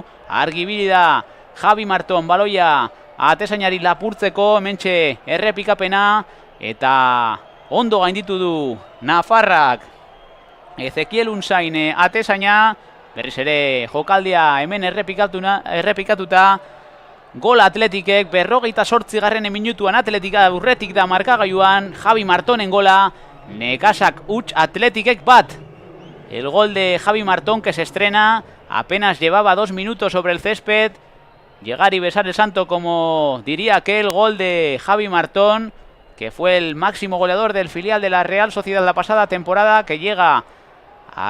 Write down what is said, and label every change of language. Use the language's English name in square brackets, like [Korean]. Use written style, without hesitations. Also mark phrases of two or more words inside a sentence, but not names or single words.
[Basque] Argi ibili da Javi Marton baloia atezainari lapurtzeko, hementxe errepikapena eta ondo gainditu du Nafarrak Ezekiel Unzain atezaina. Berriz ere jokaldia hemen errepikatuta. Gol Atletikek 58. minutuan Atletika aurretik da markagailuan. Javi Martonen gola. Nekasak huts Atletikek bat. [Spanish] El gol de Javi Martón que se estrena. Apenas llevaba 2 minutos sobre el césped. Llegar y besar el santo, como diría aquel. Gol de Javi Martón, que fue el máximo goleador del filial de la Real Sociedad la pasada temporada, que llega a